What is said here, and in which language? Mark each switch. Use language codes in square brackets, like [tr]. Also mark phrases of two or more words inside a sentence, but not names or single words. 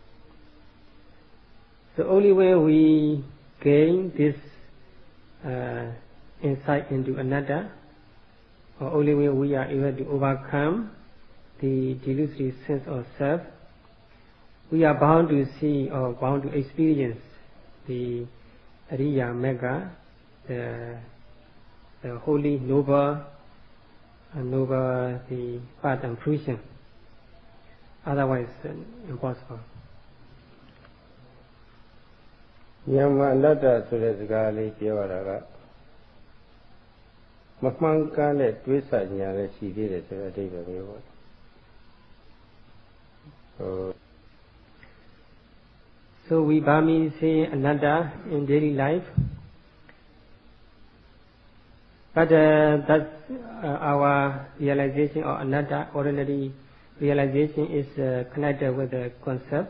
[en] So only when we gain this insight into Anatta, or only when we are able to overcome the delusory sense of self, we are bound to see or bound to experience the [pi] Ariya Megha, [en] the holy, noble, the path and fruition. Otherwise, impossible. [my] Yama Anatta ဆိုတဲ့စကားလေးပြောရတာကမမှန်ကန်တဲ့တွေးဆညာလည်းရှိသေးတယ်ဆိုတဲ့အဓိပ္ပာယ်မျိုးပေါ့ [en] So we Burmese say Anatta in daily life, but that's our realization of Anatta, ordinary realization is connected with the concept.